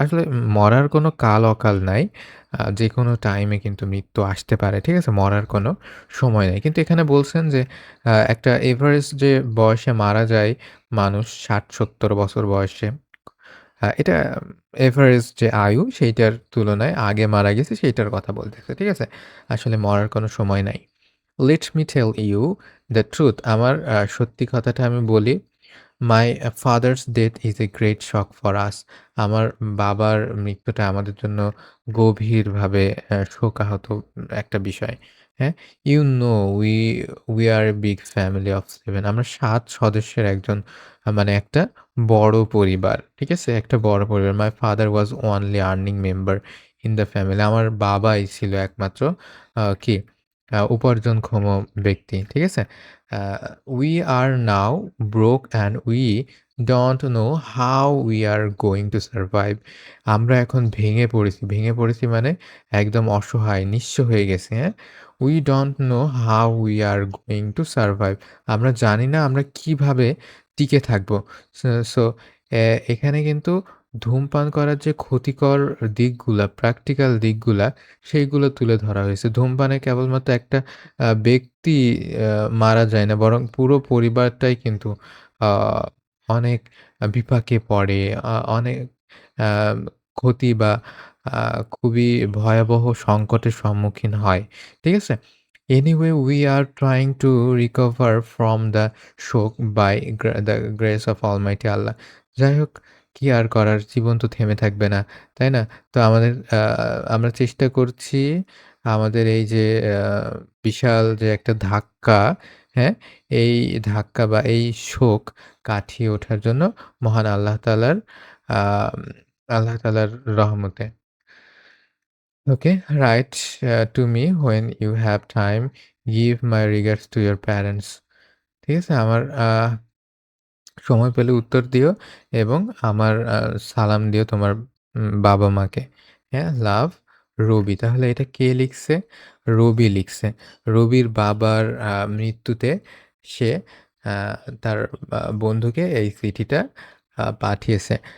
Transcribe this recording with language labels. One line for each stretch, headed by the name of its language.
Bangla: আসলে মরার কোনো কাল অকাল নাই। যেকোনো টাইমে কিন্তু মৃত্যু আসতে পারে। ঠিক আছে? মরার কোনো সময় নাই। কিন্তু এখানে বলছেন যে একটা এভারেজ যে বয়সে মারা যায় মানুষ ৬০-৭০ বছর বয়সে। এটা এভারেজ যে আয়ু সেইটার তুলনায় আগে মারা গেছে সেইটার কথা বলতেছে। ঠিক আছে? আসলে মরার কোনো সময় নাই।
English: Let me tell you the truth
Bangla: আমার সত্যি কথাটা আমি বলি।
English: My father's death is a great shock for us.
Bangla: আমার বাবার মৃত্যুটা আমাদের জন্য গভীরভাবে শোকাহত একটা বিষয়। হ্যাঁ?
English: You know we are a big family of 7
Bangla: আমরা ৭ সদস্যের একজন মানে একটা বড় পরিবার। ঠিক আছে? একটা বড় পরিবার।
English: My father was only earning member in the family
Bangla: আমার বাবাই ছিল একমাত্র কি উপার্জনক্ষম ব্যক্তি। ঠিক আছে?
English: Uh We are now broke and we don't know how we are going to survive.
Bangla: আমরা এখন ভেঙে পড়েছি। ভেঙে পড়েছি মানে একদম অসহায়, নিঃস্ব হয়ে গেছি, হ্যাঁ?
English: We don't know how we are going to survive.
Bangla: আমরা জানি না আমরা কিভাবে টিকে থাকবো। সো এখানে কিন্তু ধূমপান করার যে ক্ষতিকর দিকগুলা, প্র্যাকটিক্যাল দিকগুলা, সেইগুলো তুলে ধরা হয়েছে। ধূমপানে কেবলমাত্র একটা ব্যক্তি মারা যায় না, বরং পুরো পরিবারটাই কিন্তু আ অনেক বিপাকে পড়ে। অনেক আ ক্ষতি বা আ খুবই ভয়াবহ সংকটের সম্মুখীন হয়। ঠিক আছে?
English: Anyway, we are trying to recover from the shock by the grace of Almighty Allah.
Bangla: যাই হোক কি আর করার? জীবন তো থেমে থাকবে না, তাই না? তো আমাদের আমরা চেষ্টা করছি আমাদের এই যে আ বিশাল যে একটা ধাক্কা, হ্যাঁ? এই ধাক্কা বা এই শোক কাটিয়ে ওঠার জন্য মহান আম আল্লাহ তাআলার রহমতে।
English: Okay, write to me when you have time. Give my regards to your parents.
Bangla: ঠিক আছে? আমার সময় পেলে উত্তর দিও এবং আমার সালাম দিও তোমার বাবা-মাকে। হ্যাঁ? লাভ রবি। তাহলে এটা কে লিখছে? রবি লিখছে। রবির বাবার মৃত্যুতে সে আ তার বন্ধুকে এই চিঠিটা পাঠিয়েছে।